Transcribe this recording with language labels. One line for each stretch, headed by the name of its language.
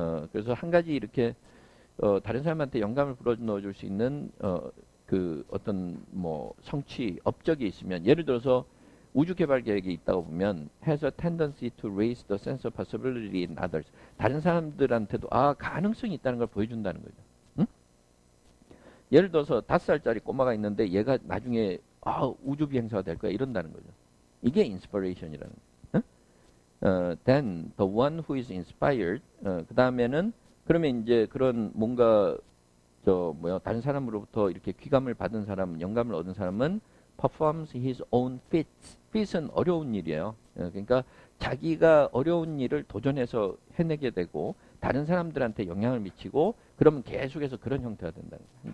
Korean: 그래서 한 가지 이렇게 다른 사람한테 영감을 불어넣어줄 수 있는 그 어떤 뭐 성취, 업적이 있으면 예를 들어서 우주 개발 계획이 있다고 보면
English: has a tendency to raise the sense of possibility in others.
Korean: 다른 사람들한테도 가능성이 있다는 걸 보여준다는 거죠. 응? 예를 들어서 5살짜리 꼬마가 있는데 얘가 나중에 우주 비행사가 될 거야 이런다는 거죠. 이게 inspiration이라는 거예요.
English: Then the one who is inspired.
Korean: 그 다음에는 그러면 이제 그런 뭔가 다른 사람으로부터 이렇게 귀감을 받은 사람, 영감을 얻은 사람은
English: performs his own feats.
Korean: feat은 어려운 일이에요. 그러니까 자기가 어려운 일을 도전해서 해내게 되고 다른 사람들한테 영향을 미치고 그러면 계속해서 그런 형태가 된다는 거예요.